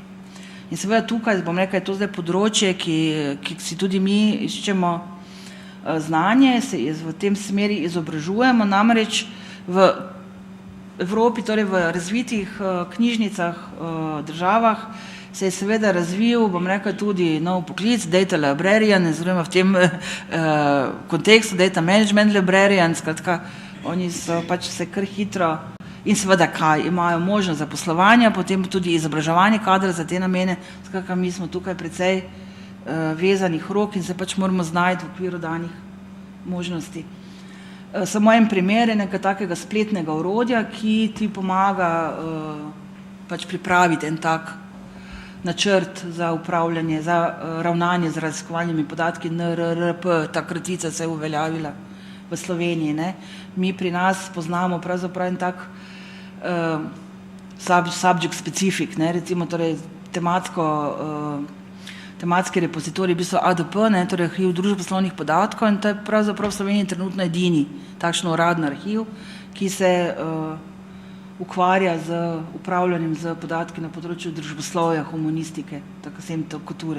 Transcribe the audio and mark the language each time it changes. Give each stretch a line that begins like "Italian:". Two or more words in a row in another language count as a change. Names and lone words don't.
Slovenian: In seveda tukaj, bom rekla, je to zdaj področje, ki si tudi mi iščemo znanje, se v tem smeri izobražujemo, namreč v Evropi, torej v razvitih knjižnicah, državah, se je seveda razvil, bom rekel, tudi nov poklic,
English: data librarian,
Slovenian: oziroma v tem kontekstu
English: data management librarian,
Slovenian: skratka, oni so pač se kar hitro in seveda kaj, imajo možnost zaposlovanja, potem tudi izobraževanje kadra za te namene, skratka, mi smo tukaj precej vezanih rok in se pač moramo znajti v okviru danih možnosti. Samo en primer je nekaj takega spletnega orodja, ki ti pomaga pač pripraviti en tak načrt za upravljanje, za ravnanje z raziskovalnimi podatki, NRRP, ta kratica se je uveljavila v Sloveniji, ne. Mi pri nas poznamo pravzaprav en tak
English: subject specific,
Slovenian: ne, recimo torej tematski repozitorij, v bistvu ADP, ne, torej arhiv družboslovnih podatkov in to je pravzaprav v Sloveniji trenutno edini takšno uradni arhiv, ki se ukvarja z upravljanjem z podatki na področju družboslovja, humanistike, tako sem to kulture.